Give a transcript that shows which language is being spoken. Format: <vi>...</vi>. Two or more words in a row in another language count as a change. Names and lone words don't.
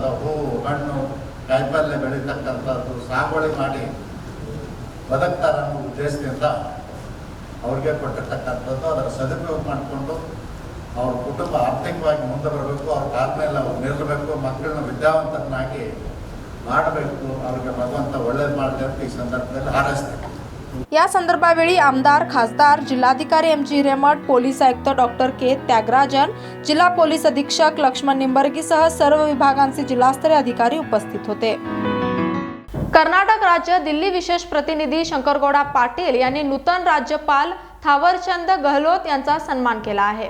<kn>ಹೂವು, ಹಣ್ಣು, ಕಾಯಿಪಲ್ಯ ಬೆಳೀತಕ್ಕಂಥದ್ದು, ಸಾಗುವಳಿ ಮಾಡಿ ಬದುಕ್ತಾರ ಅನ್ನೋ ಉದ್ದೇಶದಿಂದ ಅವ್ರಿಗೆ ಕೊಟ್ಟಿರ್ತಕ್ಕಂಥದ್ದು. ಅದರ ಸದುಪಯೋಗ ಮಾಡಿಕೊಂಡು ಅವ್ರ ಕುಟುಂಬ ಆರ್ಥಿಕವಾಗಿ ಮುಂದೆ ಬರಬೇಕು, ಅವ್ರ ಕಾಲ ಮೇಲೆ ಅವ್ರು ನಿಲ್ಲಬೇಕು, ಮಕ್ಕಳನ್ನ ವಿದ್ಯಾವಂತರನ್ನಾಗಿ ಮಾಡಬೇಕು. ಅವ್ರಿಗೆ ಭಗವಂತ ಒಳ್ಳೇದು ಮಾಡಲಿ ಅಂತ ಈ ಸಂದರ್ಭದಲ್ಲಿ ಹಾರೈಸ್ತೇನೆ.</kn> <mr>या संदर्भावेळी आमदार, खासदार, जिल्हाधिकारी MG हिरेमठ, पोलीस आयुक्त डॉक्टर के त्यागराजन, जिल्हा पोलीस अधीक्षक लक्ष्मण निंबर्गीसह सर्व विभागांचे जिल्हास्तरीय अधिकारी उपस्थित होते. कर्नाटक राज्य दिल्ली विशेष प्रतिनिधी शंकरगौडा पाटील यांनी नूतन राज्यपाल थावरचंद गहलोत यांचा सन्मान केला आहे.</mr>